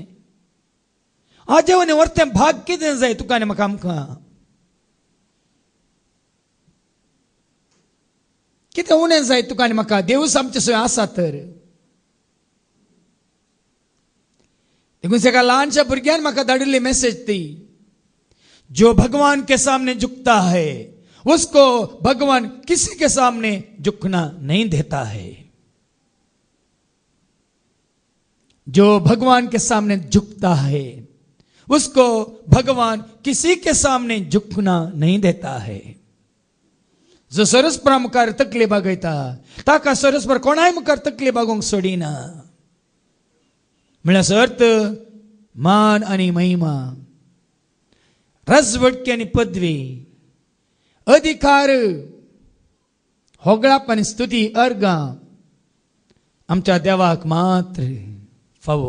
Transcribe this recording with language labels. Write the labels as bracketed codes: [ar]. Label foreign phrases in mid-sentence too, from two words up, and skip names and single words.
[kok] आज जेवणी व्हरतें भाग कितें जाय तुका आनी म्हाका आमकां. कितें उणें जाय तुका आनी म्हाका. देवूच आमचे सवय आसा तर. देखून एका ल्हानशा भुरग्यान म्हाका धाडिल्ली मेसेज ती, [hi] जो भगवान के सामने झुकता है उसको भगवान किसी के सामने झुकना नहीं देता है. जो भगवान के सामने झुकता है उसको भगवान किसी के सामने झुकना नहीं देता है. [kok] जो सरस्परा मुखार तकली बागयता ताका सरस्पर कोणाय मुखार तकली बागोवंक सोडिना. म्हळ्यार अर्थ मान आनी महिमा, रजवटकी आनी पदवी, अधिकार, होगळाप आनी स्तुती, अर्गां आमच्या देवाक मात्र फावो.